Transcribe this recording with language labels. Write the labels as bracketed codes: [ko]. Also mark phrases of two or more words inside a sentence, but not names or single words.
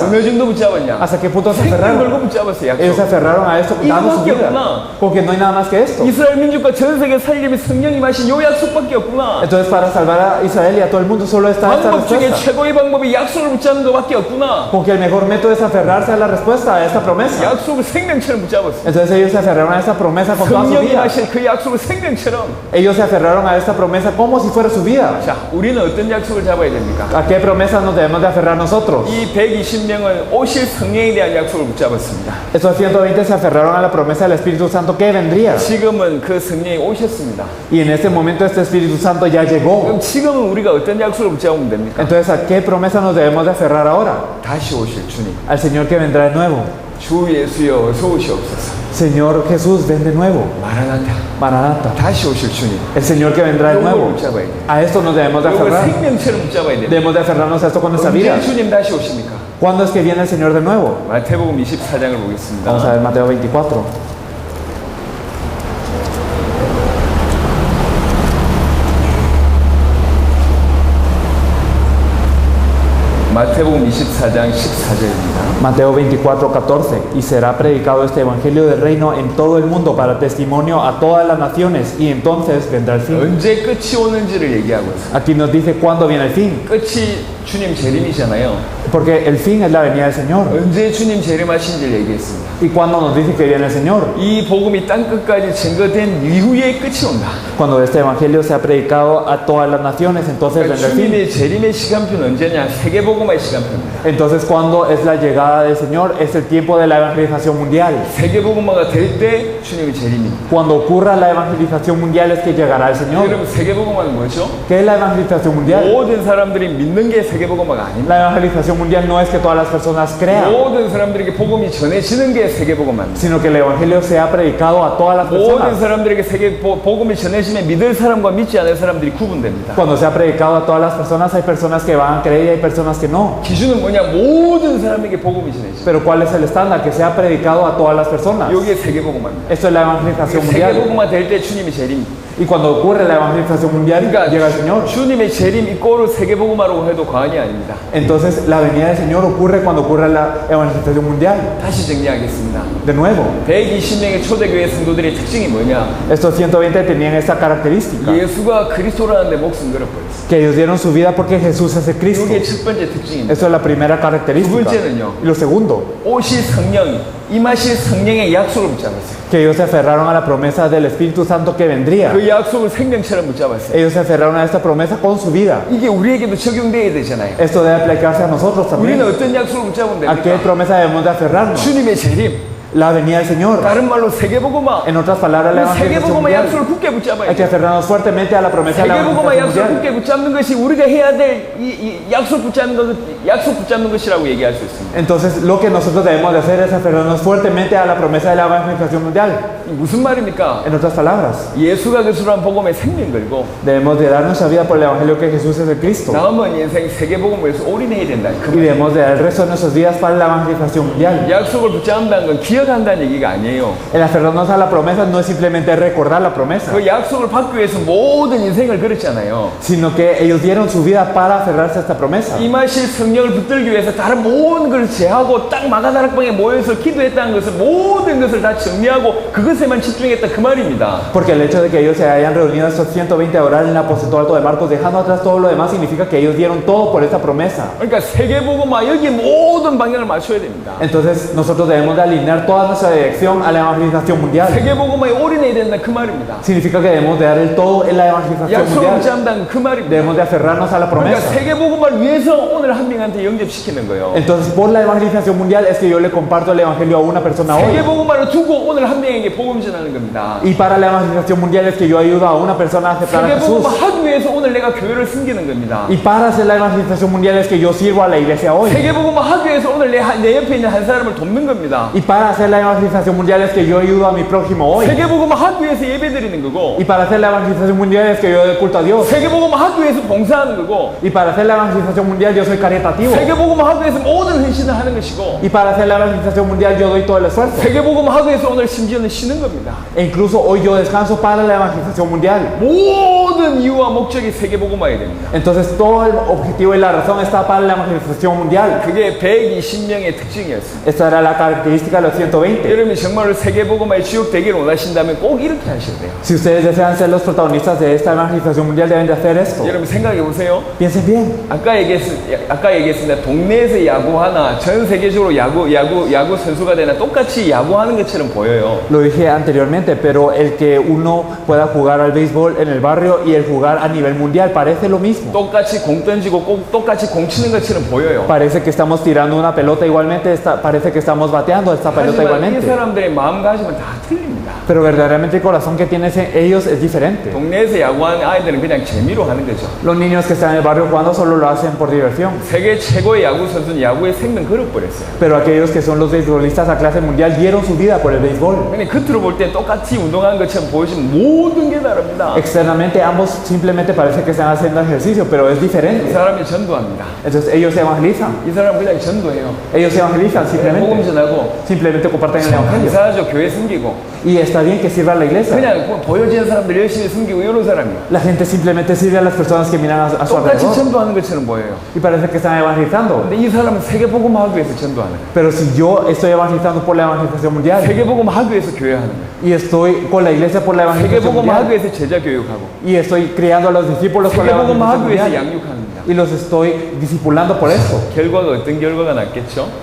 [ko] 어느 정도 붙잡았냐? [es] ¿Hasta qué punto se [ko] 생명 걸고 [es] aferraron? [ko] 붙잡았어요. [es] Ellos se [ko] 약속. [es] aferraron a esto dando su [ko] 이거밖에 [es] vida. [ko] 없구나. [es] Porque no hay nada más que esto. [ko] 이스라엘 민족과 전 세계 살림이 성령이 마신 요 약속밖에 없구나. [es] Entonces para salvar a Israel y a todo el mundo solo está esta [ko] 방법 중에 [es] respuesta. [ko] 최고의 방법이 약속을 붙잡는 것밖에 없구나. [es] Porque el mejor método es aferrarse a la respuesta a esta promesa. [ko] 약속을 생명처럼 붙잡았어요. [es] Entonces ellos se aferraron a esta promesa con toda su [ko] 성령이 [es] vida. [ko] 마신 그 약속을 생명처럼. [es] Ellos se aferraron a esta promesa como si fuera su vida. [ko] 자, 우리는 어떤 약속을 잡아야 됩니까? [es] ¿A qué promesa nos debemos de aferrar nosotros? [ko] 이 120명은 오실 성령에 대한 약속을 붙잡았습니다. [es] Estos 120 se aferraron a la promesa del Espíritu Santo que vendría. [ko] 지금은 그 성령이 오셨습니다. [es] Y en este momento este Espíritu Santo ya llegó. [ko] 그럼 지금은 우리가 어떤 약속을 붙잡으면 됩니까? [es] Entonces, ¿a qué promesa nos debemos de aferrar ahora? [ko] 다시 오실 주님. [es] Al Señor que vendrá de nuevo. [ko] 주 예수여 어서 오시옵소서. [es] Señor Jesús, ven de nuevo. [ko] 마라나타. [es] Maranata. [ko] 다시 오실 주님. [es] El Señor que vendrá de [ko] 요걸 [es] nuevo. [ko] 붙잡아야 돼요. [es] A esto nos debemos de [ko] 요걸 [es] aferrar. [ko] 생명처럼 붙잡아야 돼요. [es] Debemos de aferrarnos a esto con nuestra vida. [ko] 언제 주님 다시 오십니까? [es] ¿Cuándo es que viene el Señor de nuevo? [ko] 마태복음 24장을 보겠습니다. [es] Vamos a ver Mateo 24. [ko] 마태복음 24장 14절입니다. [es] Mateo 24, 14. Y será predicado este evangelio del reino en todo el mundo para testimonio a todas las naciones, y entonces vendrá el fin. [ko] 언제 끝이 오는지를 얘기하고 있어요. [es] Aquí nos dice cuándo viene el fin, [ko] 끝이 주님 재림이잖아요. [es] porque el fin es la venida del Señor. [ko] 언제 주님 재림하신지를 얘기했습니다. [es] ¿Y cuándo nos dice que viene el Señor? [ko] 이 복음이 땅 끝까지 증거된 이후에 끝이 온다. [es] Cuando este evangelio sea predicado a todas las naciones, entonces [ko] 그러니까 [es] vendrá el fin. [ko] 주님의 재림의 시간표는 언제냐? 세계복음화의 시간표입니다. [es] Entonces, ¿cuándo es la llegada del Señor? Es el tiempo de la evangelización mundial. [ko] 세계복음화가 될 때 주님의 재림입니다. [es] Cuando ocurra la evangelización mundial es que llegará el Señor. [ko] 여러분 세계복음화는 뭐죠? [es] ¿Qué es la evangelización mundial? [ko] 모든 사람들이 믿는 게 세계복음화가 아닙니다. [es] La evangelización mundial no es que todas las personas crean, [ko] 모든 사람들에게 복음이 전해지는 게 세계복음화입니다. [es] sino que el evangelio sea predicado a todas las [ko] 모든 [es] personas. [ko] 사람들에게 복음이 전해지면 믿을 사람과 믿지 않을 사람들이 구분됩니다. [es] Cuando sea predicado a todas las personas, hay personas que van a creer y hay personas que no. [ko] 기준은 뭐냐? 모든 사람에게 복음이 전해지죠. [es] Pero ¿cuál es el estándar? Que sea predicado a todas las personas. [ko] 이게 세계복음화입니다. [es] Esto es la evangelización mundial. [ko] 세계복음화 될 때 주님이 재림. [es] Y cuando ocurre la evangelización mundial, llega el Señor. [ko] 주님의 재림 이꼬르 세계복음화라고 해도 과언이 아닙니다. [es] Entonces, la venida del Señor ocurre cuando ocurre la evangelización mundial. [ko] 다시 정리하겠습니다. [es] De nuevo, [ko] 120명의 초대교회 성도들의 특징이 뭐냐? [es] estos 120 tenían esta característica, [ko] 예수가 그리스도라는 데 목숨 걸어버렸어요. [es] que ellos dieron su vida porque Jesús es el Cristo. [ko] 이게 첫 번째 특징입니다. [es] Esto es la primera característica. [ko] 두 번째는요. [es] Y lo segundo, [ko] 오실 성령, 임하실 성령의 약속을 붙잡았어요. [es] que ellos se aferraron a la promesa del Espíritu Santo que vendría. [ko] 그 약속을 생명처럼 붙잡았어요. [es] Ellos se aferraron a esta promesa con su vida. [ko] 이게 우리에게도 적용돼야 되잖아요. [es] Esto debe aplicarse a nosotros [ko] 우리는 [es] también. [ko] 어떤 약속을 붙잡으면 [es] ¿A qué [ko] 됩니까? [es] promesa debemos de aferrarnos? [ko] 주님의 재림. [es] La venida del Señor. [ko] 다른 말로 세계복음화. [es] En otras palabras, la evangelización [ko] 세계복음화 [es] mundial. [ko] 약속을 굳게 붙잡아야 [es] Hay que [ko] 돼요. [es] aferrarnos fuertemente a la promesa de la [ko] 세계복음화 [es] evangelización [ko] 약속을 [es] mundial. [ko] 굳게 붙잡는 것이 우리가 해야 될 이 약속 붙잡는 것이라고 얘기할 수 있습니다. [es] Entonces, lo que nosotros debemos de hacer es aferrarnos fuertemente a la promesa de la evangelización mundial. [ko] 무슨 말입니까? [es] En otras palabras, [ko] 예수가 그리스도란 복음에 생명 걸고 [es] debemos de dar nuestra vida por el evangelio que Jesús es el Cristo. [ko] 남은 인생 세계복음에서 올인해야 된다. 그 [es] Y debemos de dar el resto de nuestros días para la evangelización mundial. [ko] 약속을 붙잡는다는 건 기억한다는 얘기가 아니에요. [es] El aferrarnos a la promesa no es simplemente recordar la promesa, [ko] 그 약속을 받기 위해서 모든 인생을 걸었잖아요. [es] sino que ellos dieron su vida para aferrarse a esta promesa. [ko] 임하실 성령을 붙들기 위해서 다른 모든 걸 제하고 딱 마가다락방에 모여서 기도했다는 것을 모든 것을 다 정리하고 그것에만 집중했다 그 말입니다. [es] Porque el hecho de que ellos se hayan reunido estos 120 a orar en el aposento alto de Marcos, dejando atrás todo lo demás, significa que ellos dieron todo por esta promesa. [ko] 그러니까 세계복음화 여기에 모든 방향을 맞춰야 됩니다. [es] Entonces nosotros debemos de alinear toda nuestra dirección a la evangelización mundial. [ko] 세계복음화에 올인해야 된다 그 말입니다. [es] Significa que debemos de dar el todo en la evangelización [ko] 약속을 [es] mundial. [ko] 붙잡는다는 그 말입니다. [es] Debemos de aferrarnos a la [ko] 그러니까 [es] promesa. [ko] 세계복음화를 위해서 오늘 한 명한테 영접시키는 거예요. [es] Entonces por la evangelización mundial es que yo le comparto el evangelio a una persona hoy. [ko] 세계복음화를 두고 오늘 한 명에게 복음 전하는 겁니다. [es] Y para la evangelización mundial es que yo ayudo a una persona a aceptar a Jesús. [ko] 세계복음화 하기 위해서 오늘 내가 교회를 섬기는 겁니다. [es] Y para hacer la evangelización mundial es que yo sirvo a la iglesia hoy. [ko] 세계복음화 하기 위해서 오늘 내 옆에 있는 한 사람을 돕는 겁니다. [es] Y para hacer la evangelización mundial es que yo ayudo a mi prójimo hoy. [ko] 세계복음화 하기 위해서 예배 드리는 거고 [es] Y para hacer la evangelización mundial es que yo doy culto a Dios. [ko] 세계복음화 하기 위해서 봉사하는 거고 [es] Y para hacer la evangelización mundial yo soy caritativo. [ko] 세계복음화 하기 위해서 모든 헌신을 하는 것이고 [es] Y para hacer la evangelización mundial yo doy todo el esfuerzo. [ko] 세계복음화 하기 위해서 오늘 심지어는 쉬는 겁니다. [es] E incluso hoy yo descanso para la evangelización mundial. [ko] 모든 이유와 목적이 세계복음화해야 됩니다. [es] Entonces todo el objetivo y la razón está para la evangelización mundial. [ko] 그게 120명의 특징이었습니다. [es] Esta era la característica de los 120. [ko] 여러분이 정말로 세계복음화의 주역 되기를 원하신다면 꼭 이렇게 하셔야 돼요. [es] Si ustedes desean ser los protagonistas de esta evangelización mundial deben de hacer esto. [ko] 여러분 생각해 보세요. [es] Piensen bien. [ko] 아까 얘기했습니다. 동네에서 야구하나 전 세계적으로 야구 선수가 되나 똑같이 야구하는 것처럼 보여요. [es] Lo dije anteriormente, pero el que uno pueda jugar al béisbol en el barrio y el jugar a nivel mundial parece lo mismo. [ko] 똑같이 공 던지고 꼭 똑같이 공 치는 것처럼 보여요. [es] Parece que estamos tirando una pelota igualmente, parece que estamos bateando esta pelota [ko] 하지만 이 [es] igualmente. [ko] 사람들의 마음가짐은 다 틀립니다. [es] Pero verdaderamente el corazón que tienen ellos es diferente. [ko] 동네에서 야구하는 아이들은 그냥 재미로 하는 거죠. [es] Los niños que están en el barrio jugando solo lo hacen por diversión. [ko] 세계 최고의 야구 선수는 야구의 생명 걸어버렸어요. [es] Pero aquellos que son los beisbolistas a clase mundial dieron su vida por el béisbol. [ko] 근데 겉으로 볼 때 똑같이 운동하는 것처럼 보이지만 모든 게 다릅니다. [es] Externamente ambos simplemente parece que están haciendo ejercicio, pero es [ko] 이 [es] diferente. [ko] 사람이 전도합니다. [es] Entonces ellos se evangelizan. [ko] 이 사람은 그냥 전도해요. [es] Ellos se evangelizan [ko] 복음 [es] simplemente. [ko] 전하고 [es] Simplemente comparten el evangelio. [ko] 감사하죠. 교회 섬기고 [es] Y está bien que sirva a la iglesia. [ko] 그냥 보여지는 사람들 열심히 섬기고 이런 사람이에요. [es] La gente simplemente sirve a las personas que miran a su [ko] 똑같이 [es] alrededor. [ko] 전도하는 것처럼 보여요. [es] Y parece que están evangelizando. [ko] 근데 이 사람은 세계복음 하기 위해서 전도하는 거예요. [es] Pero si yo estoy evangelizando por la evangelización mundial [ko] 세계복음 하기 위해서 교회하는 거예요. [es] y estoy con la iglesia por la evangelización [ko] 세계복음 하기 [es] mundial [ko] 위해서 제자 교육하고 [es] y estoy criando a los discípulos por la [ko] 세계복음 [es] evangelización [ko] 하기 위해서 [es] mundial [ko] 양육합니다. [es] y los estoy discipulando por esto, [ko] 결과가 어떤 결과가 났겠죠?